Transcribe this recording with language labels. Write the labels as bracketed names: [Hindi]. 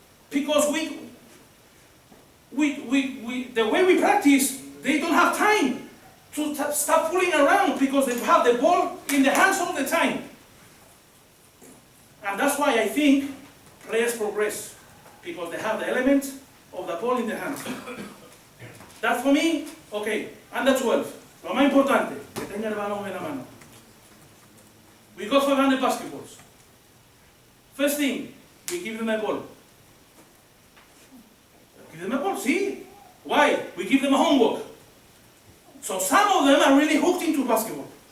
[English] Because the way we practice, they don't have time to stop fooling around because they have the ball in their hands all the time. And that's why I think players progress, because they have the element of the ball in their hands. That for me, okay, under 12. [Spanish] Lo más importante, que tenga el balón en la mano. [English] We got 500 basketballs. First thing, we give them a ball. Give them a ball, see? Why? We give them a homework. So some of them are really hooked into basketball.